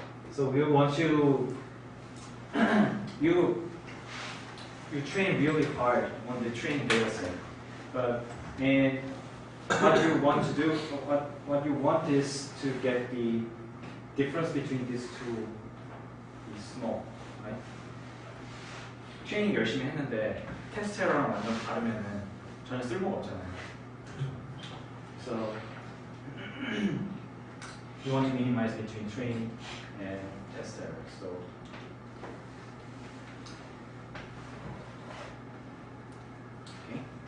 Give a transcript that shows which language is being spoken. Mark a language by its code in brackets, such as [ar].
[en] So we want to you train really hard on the training data set, but what you want to do, what you want is to get the difference between these two is small, right? [ko] 트레이닝 열심히 했는데 테스트 에러랑 완전 다르면은 전혀 쓸모가 없잖아요. [en] So you want to minimize between training and test error. So okay.